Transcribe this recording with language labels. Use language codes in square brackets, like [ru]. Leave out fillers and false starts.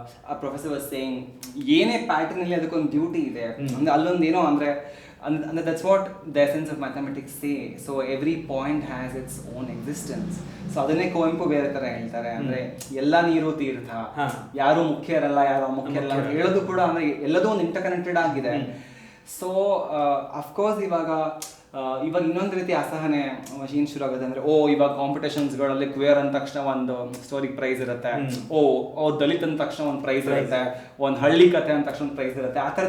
[kn] ಆ [en] professor was saying [kn] ಏನೇ pattern ಇಲ್ಲಿ ಅದಕ್ಕೊಂದು ಡ್ಯೂಟಿ ಇದೆ ಅಂದ್ರೆ ಅಲ್ಲೊಂದು ಏನೋ ಅಂದ್ರೆ [en] that's what the essence of mathematics say. So every point has its own existence. [kn] So ಅದನ್ನೇ ಕುವೆಂಪು ಬೇರೆ ತರ ಹೇಳ್ತಾರೆ, ಅಂದ್ರೆ ಎಲ್ಲ ನೀರು ತೀರ್ಥ, ಯಾರು ಮುಖ್ಯರಲ್ಲ ಯಾರು ಅಮುಖ್ಯರಲ್ಲ ಅಂತ ಹೇಳೋದು ಕೂಡ ಅಂದ್ರೆ ಎಲ್ಲದೂ ಒಂದು ಇಂಟರ್ ಕನೆಕ್ಟೆಡ್ ಆಗಿದೆ. ಸೊ ಅಫ್ಕೋರ್ಸ್ ಇವಾಗ ಇನ್ನೊಂದು ರೀತಿ ಅಸಹನೆ ಮಷೀನ್ ಶುರು ಆಗುತ್ತೆ, ಅಂದ್ರೆ ಇವಾಗ ಕಾಂಪಿಟೇಷನ್ಸ್ಗಳಲ್ಲಿ ಕ್ವೇರ್ ಅಂದ ತಕ್ಷಣ ಒಂದು ಸ್ಟೋರಿಗೆ ಪ್ರೈಸ್ ಇರುತ್ತೆ, ದಲಿತ ಅಂದ ತಕ್ಷಣ ಒಂದು ಪ್ರೈಸ್ ಇರುತ್ತೆ, ಒಂದು ಹಳ್ಳಿ ಕಥೆ ಅಂದ ತಕ್ಷಣ ಒಂದು ಪ್ರೈಸ್ ಇರುತ್ತೆ.